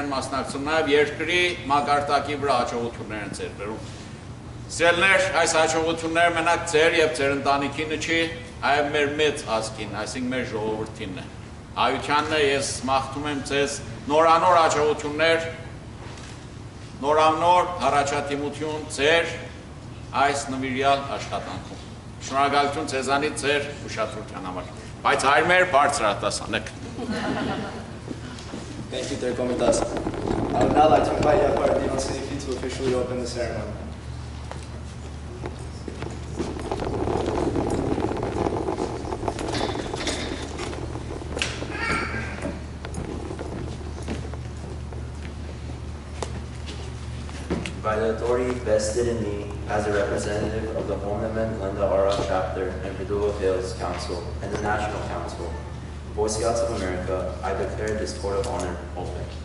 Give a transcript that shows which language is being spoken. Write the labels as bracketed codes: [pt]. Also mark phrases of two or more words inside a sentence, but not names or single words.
[hy] են մասնակցում, նաև երկրի մակարդակի վրա հաջողություններ են ձեռք բերում։ Սիրելիներ, այս հաջողությունները մենակ ձեր եւ ձեր ընտանիքինը չի, այլ մեր մեծ ազգին, այսինքն մեր ժողովրդինն է։ Հայությանն է ես մաղթում եմ ձեզ նորանոր հաջողություններ նորանոր առաջադիմություն ձեր այս նվիրյալ աշխատանքում։ Շնորհակալություն ձեզանից ձեր ուշադրության համար։ Բայց հայր մեր բարձր արտասանեք։ [en] Thank you, Derek Omidas. I would now like to invite Yapar Dionsinifi to officially open the ceremony. By the authority vested in me as a representative of the Homeland Linda Ara Chapter and Padua Hills Council and the National Council, Boy Scouts of America, I declare this court of honor open.